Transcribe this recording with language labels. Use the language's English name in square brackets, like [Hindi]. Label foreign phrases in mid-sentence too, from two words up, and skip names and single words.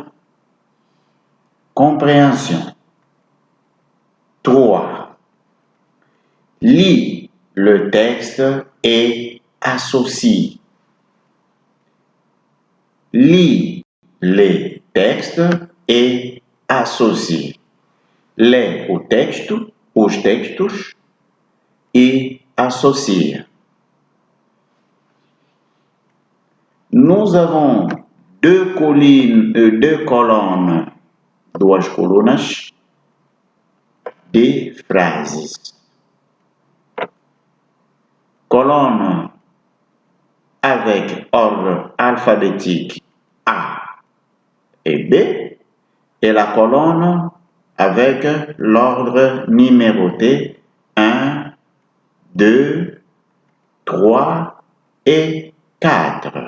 [French] Compréhension. 3. Lis le texte et associe. Lis les textes et associe. [Portuguese] ler o texto, os textos e associar. [French] Nous avons deux colonnes, [Portuguese] duas colunas de phrases. Colonne avec ordre alphabétique A et B et la colonne avec l'ordre numéroté 1, 2, 3 et 4.